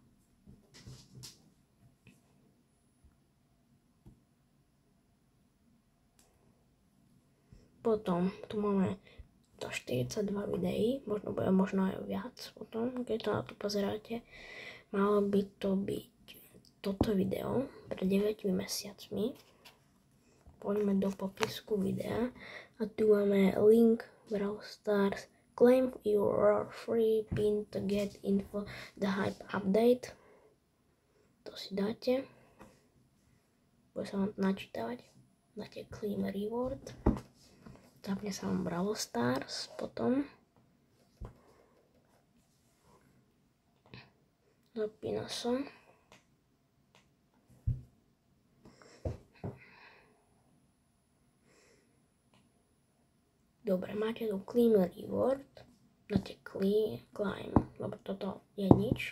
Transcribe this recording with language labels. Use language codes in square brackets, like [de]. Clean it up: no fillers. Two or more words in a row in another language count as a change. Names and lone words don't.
[sk] Potom tu máme 42 videí, možno aj viac potom, keď to na to pozeráte. Malo by to byť toto video pred 9 mesiacmi. Poďme do popisku videa a tu máme link Brawl Stars. [en] Claim your free pin to get info the hype update. [sk] To si dáte. Bude sa vám načítavať. Dáte [en] claim reward. [sk] Zapne sa vám Brawl Stars, potom zapína sa. Dobre, máte tu [en] Claim Reward, [sk] dáte Claim, lebo toto je nič.